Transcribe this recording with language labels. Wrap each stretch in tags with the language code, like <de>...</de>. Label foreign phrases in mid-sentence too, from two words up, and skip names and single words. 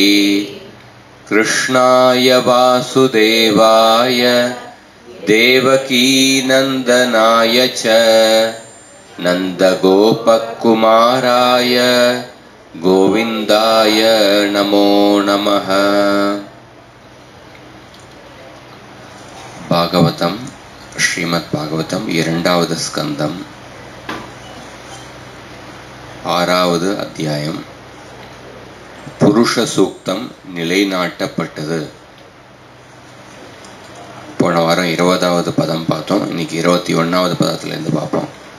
<sa>कृष्णाय वासुदेवाय देवकीनन्दनाय च नन्दगोपकुमाराय गोविन्दाय नमो नमः।</sa> <ta>भागवतम श्रीमद् भागवतम இரண்டாவது ஸ்கந்தம் 6வது அத்தியாயம் புருஷ சூக்தம் நிலைநாட்டப்பட்டது. போன வாரம் 20வது பதம் பார்த்தோம். இன்னைக்கு 21வது பதத்திலிருந்து பார்ப்போம்.</ta>